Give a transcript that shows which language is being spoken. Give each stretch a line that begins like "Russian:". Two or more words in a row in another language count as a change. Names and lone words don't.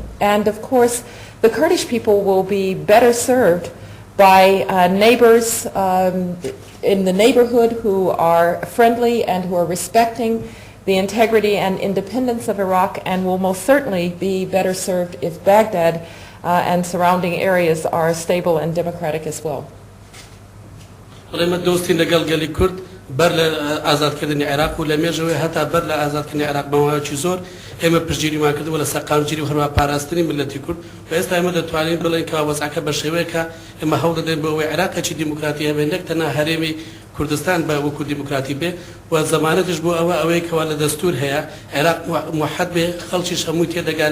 English: And of course, the Kurdish people will be better served by neighbors in the neighborhood who are friendly and who are respecting the integrity and independence of Iraq, and will most certainly be better served if Baghdad and surrounding areas are stable and democratic as well.
Central Kurdish: بەر لە ئازادکردنی عێراق و لە مێژەوەی هەتا بەر لە ئازادکردنی عێراق بەماوەیەکی زۆر ئێمە پشتگیریمان کردووە لە سەرقامگیری و هەروەها پاراستنی ملەتی کورد و ئێستا ئێمە دەتوانین بڵێن کە وەزعەکە بە شێوەیەکە ئێمە هەوڵ دەدەین بۆ ئەوەی عێراقێکی دیموکراتی هەبێ نەک تەنها هەرێمی کوردستان بە وەکو دیموکراتی بێ و زەمانەتش بۆ ئەوەی کەوا لە دەستور هەیە عێراق موحەد بێ خەڵکیش هەمووی تێدەگات